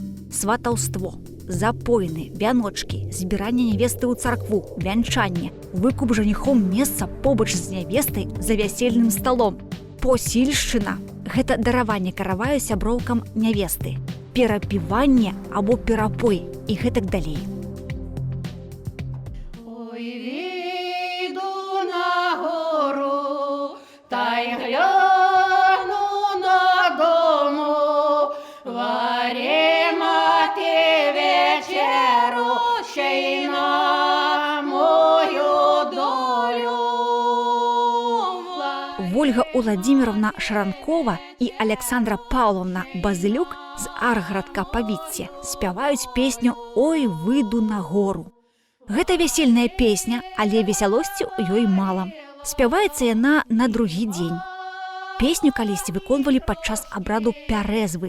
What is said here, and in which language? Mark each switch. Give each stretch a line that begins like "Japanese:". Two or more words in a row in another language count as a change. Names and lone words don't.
Belarusian: Сватаўство, запойны, вяночкі, збіранне нявесты ў царкву, вянчанне, выкуп жаніхом месца побач з нявестай за вясельным сталом, посільшчына – гэта дараванне караваю сяброўкам нявесты, перапіванне або перапой і гэтак далей.
Ukrainian: Ой, віду на гору, та й гляну на дому, варіма ти вечеру, ще й на мою долю.
Belarusian: Ольга Уладзіміровна Шаранкова і Александра Паўловна Базылюк з арградка Павіцце спяваюць песню «Ой, выйду на гору». Гэта вясельная песня, але весялосці ў ёй мала. Спяваецца яна на другі дзень. Песню калісьці выконвалі падчас абраду пярэзвы.